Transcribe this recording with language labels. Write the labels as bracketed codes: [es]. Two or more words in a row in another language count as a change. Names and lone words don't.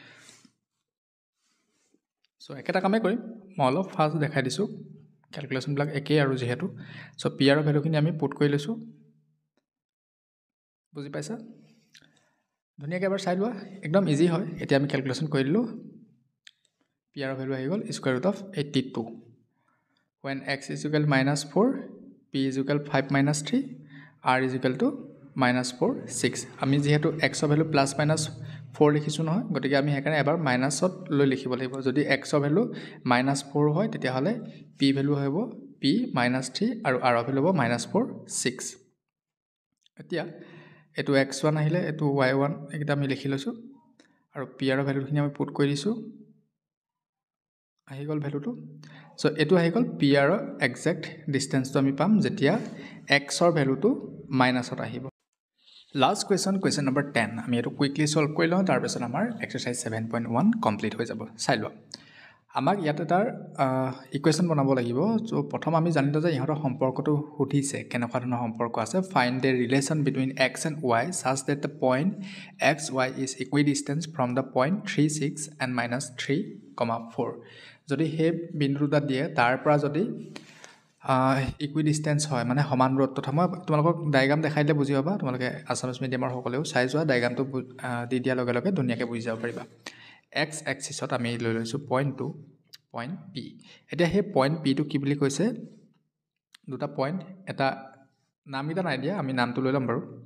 [as] চ' একেটা কামেই কৰিম মই অলপ ফাষ্ট দেখাই দিছোঁ কেলকুলেশ্যনবিলাক একেই আৰু যিহেতু চ' পি আৰৰ ভেলুখিনি আমি পুট কৰি লৈছোঁ বুজি পাইছা ধুনীয়াকৈ এবাৰ চাই লোৱা একদম ইজি হয় এতিয়া আমি ক্যালকুলেশন কৰি দিলোঁ [en] PR value [as] আহি গ'ল [en] square root of 82 when x is equal -4 p is equal 5 - 3 r is equal to -4 6 [as] আমি যেহেতু x ৰ ভ্যালু +-4 লিখিছো নহয় গতিকে আমি হেকাৰণে এবাৰ মাইনাসত লৈ লিখিব লাগিব যদি x ৰ ভ্যালু -4 হয় তেতিয়া হলে p ভ্যালু হ'ব p -3 আৰু r ৰ ভ্যালু হ'ব -4 6 এতিয়া এটো x1 আহিলে এটো y1 এটা আমি লিখি লৈছো আৰু p ৰ ভ্যালুখিনি আমি পুট কৰি দিছো আহি গ'ল ভ্যালুটো সো এটো আহি গ'ল p ৰ এক্সাক্ট ডিসটেন্সটো আমি পাম যেতিয়া x ৰ ভ্যালুটো মাইনাসত আহিব লাস্ট question number 10 আমি এটো কুইকলি সলভ কৰি লওঁ তাৰ পিছত আমাৰ [en] exercise 7.1 complete [as] হৈ যাব চাই লোৱা আমাক ইয়াতে তাৰ ইকুৱেশ্যন বনাব লাগিব সো প্ৰথম আমি জানিলো যে ইহঁতৰ সম্পৰ্কটো সুধিছে কেনেকুৱা ধৰণৰ সম্পৰ্ক আছে [en] find the relation between x and y such that the point xy is equidistant from the point 3 6 and -3, 4 যদি [as] হে বিন্দুটা দিয়ে তাৰ পৰা যদি ইকুইডিস্টেন্স হয় মানে সমান দূৰত্ব থাকে মই তোমালোকক ডায়াগ্ৰাম দেখাই দিলে বুজি পাবা তোমালোকে আসামিজ মিডিয়ামৰ সকলেও চাই যোৱা ডায়াগ্ৰামটো দি দিয়া লগে লগে ধুনীয়াকৈ বুজি যাব পাৰিবা x axisত আমি লৈ লৈছো পইণ্ট p এতিয়া হে পইণ্ট p টো কি বুলি কৈছে দুটা পইণ্ট এটা নামগিটা নাই দিয়া আমি নামটো লৈ লম বাৰু